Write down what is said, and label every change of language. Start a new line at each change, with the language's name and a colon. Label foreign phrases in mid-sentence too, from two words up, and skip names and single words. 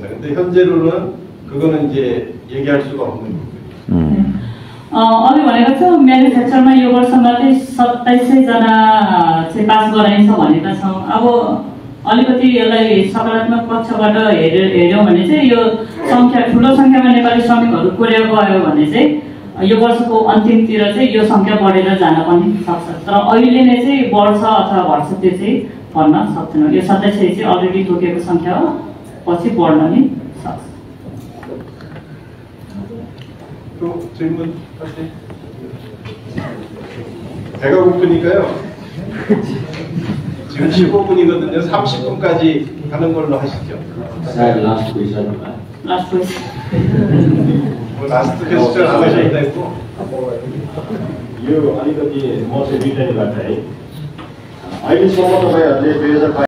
Korean: 근데 현재로는 그거는 이제 얘기할 수가 없는 거고요.
Nepali: अघि भनेको छु म्यानुफ्याक्चरमा यो वर्ष मात्रै 2700 जना चाहिँ पास गराइन्छ भनेका छौँ। अब अलिकति यसलाई सकारात्मक पक्षबाट हेर्यौँ भने चाहिँ यो सङ्ख्या ठुलो सङ्ख्यामा नेपाली श्रमिकहरू कोरिया गयो भने चाहिँ यो वर्षको अन्तिमतिर चाहिँ यो सङ्ख्या बढेर जान पनि सक्छ। तर अहिले नै चाहिँ बढ्छ अथवा घट्छ त्यो चाहिँ भन्न सक्दैनौँ। यो 2700 चाहिँ अलरेडी तोकेको सङ्ख्या हो, पछि बढ्न नि सक्छ।
Korean: 또 질문 하세요. 배가 고프니까요. 지금 15분이거든요. 30분까지 하는 걸로 하시죠.
English: last question last question last question
Korean: 안 하셔도 되고.
Nepali: यो अलिकति म चाहिँ रिटायर गर्दा है अहिलेसम्म तपाईँहरूले 2022